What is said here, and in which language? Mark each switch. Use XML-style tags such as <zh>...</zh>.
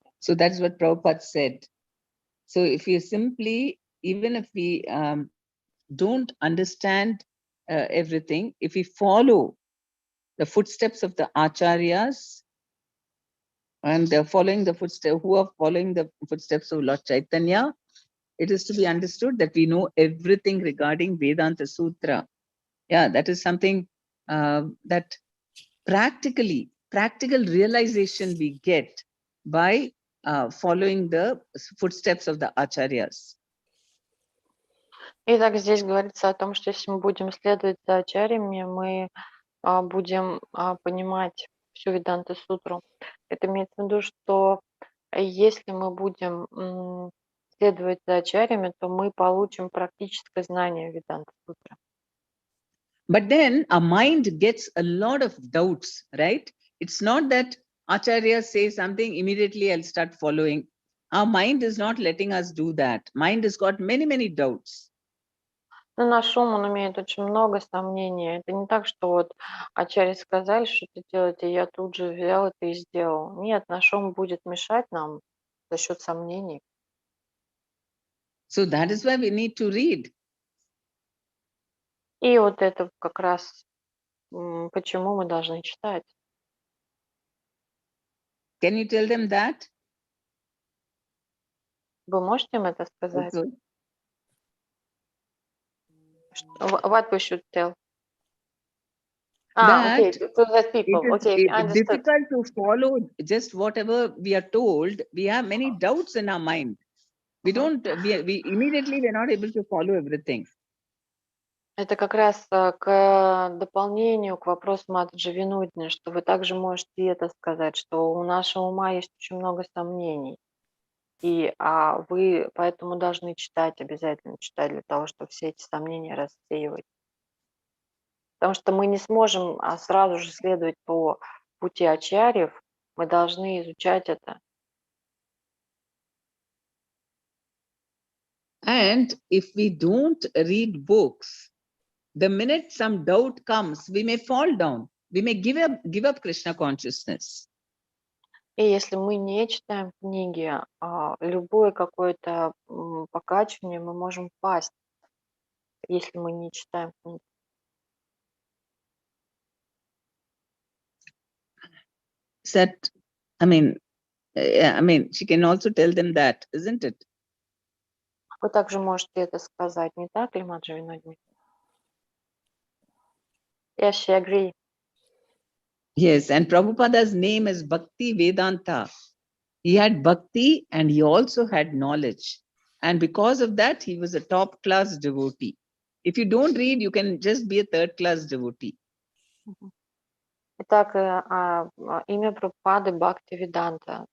<en>So that's what Prabhupada said. So if you simply, even if we don't understand everything, if we follow the footsteps of the acharyas and they're following the footsteps, who are following the footsteps of Lord Chaitanya, it is to be understood that we know everything regarding Vedanta Sutra. Yeah, that is something that practical realization we get by following the footsteps of the acharyas.</en> <ru>Итак, здесь говорится о том, что если мы будем следовать за ачарьями, мы будем понимать всю Веданта Сутру. Это имеется в виду, что если мы будем следовать за ачарьями, то мы получим практическое знание Веданта Сутры.</ru> <en>But then our mind gets a lot of doubts, right? It's not that acharyas say something, immediately I'll start following. Our mind is not letting us do that. Mind has got many doubts.</en> <ru>Но наш ум, он имеет очень много сомнений. Это не так, что вот ачарьи сказали, что это делать, и я тут же взял это и сделал. Нет, наш ум будет мешать нам за счет сомнений.</ru> <en>So that is why we need to read.</en> <ru>И вот это как раз почему мы должны читать.</ru> <en>Can you tell them that?</en> <ru>Вы можете им это сказать?</ru> <en>Also, What we should tell? that Okay, to the people. it is Okay, understood. difficult to follow just whatever we are told. We have many doubts in our mind. We don't, we immediately we're not able to follow everything.</en> <ru>Это как раз к дополнению к вопросу Матаджи Винодини, что вы также можете это сказать, что у нашего ума есть очень много сомнений. И вы поэтому должны читать, обязательно читать для того, чтобы все эти сомнения рассеивать. Потому что мы не сможем сразу же следовать по пути ачарьев, мы должны изучать это.</ru> <en>And if we don't read books, the minute some doubt comes, we may fall down. We may give up Krishna consciousness.</en> <ru>И если мы не читаем книги, любое какое-то покачивание, мы можем пасть если мы не читаем книги.</ru> <en>That, I mean, she can also tell them that, isn't it?</en> <ru>Вы также можете это сказать, не так ли, Маджи Винодни?</ru> <en>Yes, she agree. Yes, and Prabhupada's name is Bhakti Vedanta. He had bhakti and he also had knowledge. And because of that, he was a top-class devotee. If you don't read, you can just be a third-class devotee.</en> <ru>Итак, имя Прабхупады Бхакти Веданта.</ru>